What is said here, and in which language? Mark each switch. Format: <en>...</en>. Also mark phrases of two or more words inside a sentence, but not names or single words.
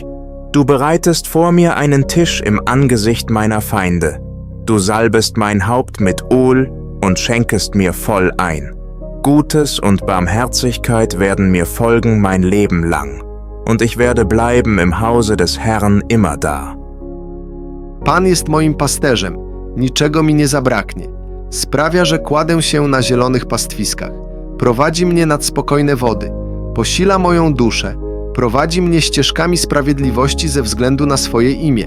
<de>Du bereitest vor mir einen Tisch im Angesicht meiner Feinde. Du salbest mein Haupt mit Öl und schenkest mir voll ein. Gutes und Barmherzigkeit werden mir folgen mein Leben lang, und ich werde bleiben im Hause des Herrn immer da.</de> <pl>Pan jest moim pasterzem, niczego mi nie zabraknie. Sprawia, że kładę się na zielonych pastwiskach. Prowadzi mnie nad spokojne wody. Posila moją duszę. Prowadzi mnie ścieżkami sprawiedliwości ze względu na swoje imię.</pl>